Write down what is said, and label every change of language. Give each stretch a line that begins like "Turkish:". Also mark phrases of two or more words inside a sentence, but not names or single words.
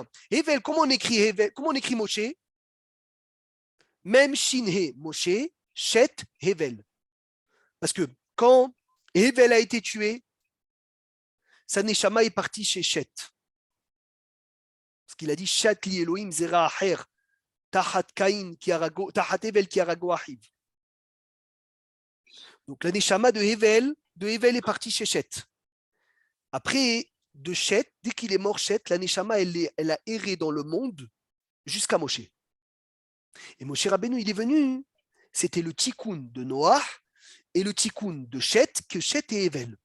French: Hevel, comment on écrit Hevel? Comment on écrit Moshe? Même Shinhe, Moshe, Shet, Hevel. Parce que quand Hevel a été tué, sa neshama est partie chez Shet. Parce qu'il a dit
Hebrew: שת לי אלהים זרע אחר תחת קין כי הרגו תחת הבל כי הרגו אחיו.
French: Donc la neshama de Hevel est partie chez Shet. Après, de Shet, dès qu'il est mort, Shet, la neshama, elle a erré dans le monde jusqu'à Moshe. Et Moshe Rabbeinu, il est venu, c'était le tikkun de Noach et le tikkun de Shet, que Shet et Hevel.